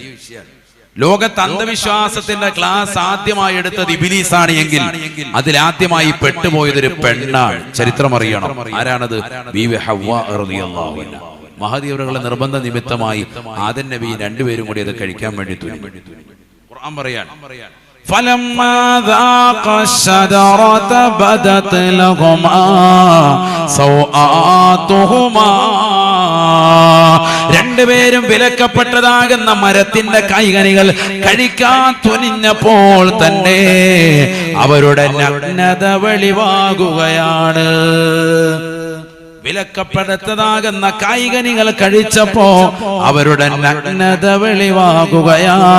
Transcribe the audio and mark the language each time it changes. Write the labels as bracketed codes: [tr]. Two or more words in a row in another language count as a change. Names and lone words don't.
[ml] ലോകത്ത് അന്ധവിശ്വാസത്തിന്റെ ക്ലാസ് ആദ്യമായി എടുത്തത് ഇബ്ലീസാണ് എങ്കിൽ അതിലാദ്യമായി പെട്ടുപോയതൊരു പെണ്ണാണ്. ചരിത്രം അറിയണം. ആരാണത്? ബീവി ഹവ്വാ [ar] رضي الله عنها. [ml] മഹദി അവരുടെ നിർബന്ധ നിമിത്തമായി ആദം നബി രണ്ടുപേരും കൂടി അത് കഴിക്കാൻ വേണ്ടി തുനിഞ്ഞു. ഖുർആൻ പറയാണ്, [ar] فلما ذاق الشجرة بدت لهما سوآتهما. [ml] രണ്ടുപേരും വിലക്കപ്പെട്ടതാകുന്ന മരത്തിന്റെ കായ്കനികൾ കഴിക്കാൻ തുനിഞ്ഞപ്പോൾ തന്നെ അവരുടെ നഗ്നത വെളിവാകുകയാണ്. വിലക്കപ്പെടുത്തതാകുന്ന കായ്കനികൾ കഴിച്ചപ്പോ അവരുടെ നഗ്നത വെളിവാകുകയാ.